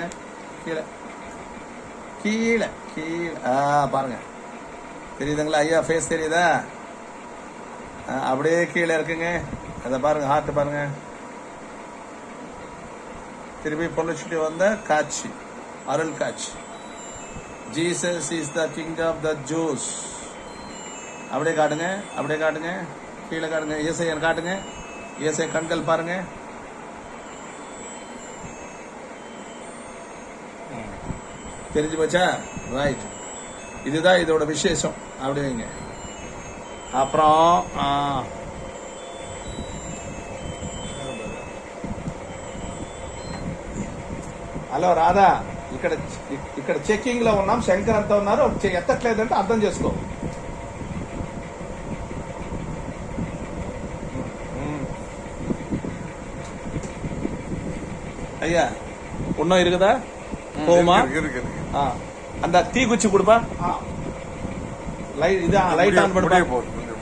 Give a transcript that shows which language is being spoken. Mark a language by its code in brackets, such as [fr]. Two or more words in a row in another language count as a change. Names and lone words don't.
[ta] கீழே கீழே கீழே பாருங்க, தெரியுதுங்களா? ஐயா ஃபேஸ் தெரியுதா? அப்படியே கீழே இருக்குங்க. அதை பாருங்க, ஹார்ட் பாருங்க. திருப்பி பொழைச்சிட்டு வந்த காட்சி, அருள் காட்சி. [en] Jesus is the king of the Jews. [ta] அப்படியே காட்டுங்க, அப்படியே காட்டுங்க, கீழே காட்டுங்க, ஏசையன் காட்டுங்க, ஏசை கண்கள் பாருங்க. தெரிஞ்சு போச்சா? ரைட், இதுதான் இதோட விசேஷம். அப்படி வைங்க. [te] அப்புறம் హలో రాధా, ఇక్కడ చెక్కింగ్ లో ఉన్నాం. శంకర్ అంతా ఉన్నారు, ఎత్తట్లేదంటే అర్థం చేసుకో. [ta] ஐயா ஒன்னும் இருக்குதா? போமா இருக்குது. அந்த தீ குச்சி கொடுப்பா. லைட் ஆன் பண்ணுப்பா.